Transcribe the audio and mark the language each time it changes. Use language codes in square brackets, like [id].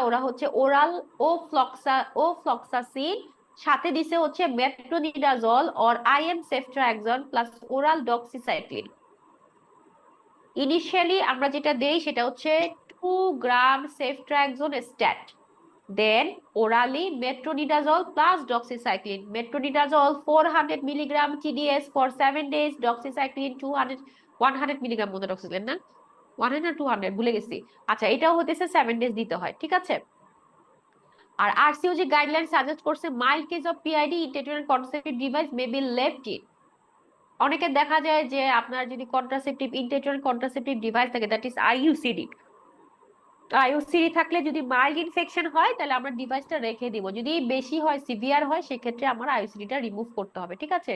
[bn] ওরা হচ্ছে oral ofloxacin সাথে দিছে হচ্ছে metronidazole or IM সেফট্রাক্সন plus oral doxycycline. Initially আমরা যেটা দেই সেটা হচ্ছে 2 গ্রাম সেফট্রাক্সন stat, [en] Then orally metronidazole plus doxycycline. Metronidazole 400 milligram TDS for 7 days, doxycycline 100 milligram [bn] মতো doxycycline না 100 না 200 ভুলে গেছি। আচ্ছা, এটাও হতেছে 7 days দিতে হয়, ঠিক আছে? আর RCOG গাইডলাইন সাজেস্ট করছে [en] Mild case of PID intrauterine contraceptive device may be left in. [bn] অনেকে দেখা যায় যে আপনার যদি ইন্ট্রাউটেরাইন কন্ট্রাসেপটিভ ডিভাইস থাকে, [en] that is [bn] IUCD থাকলে যদি মাইল্ড ইনফেকশন হয় তাহলে আমরা ডিভাইসটা রেখে দিব, যদি বেশি হয় সিভিয়ার হয় সেক্ষেত্রে আমার IUCD-টা রিমুভ করতে হবে, ঠিক আছে?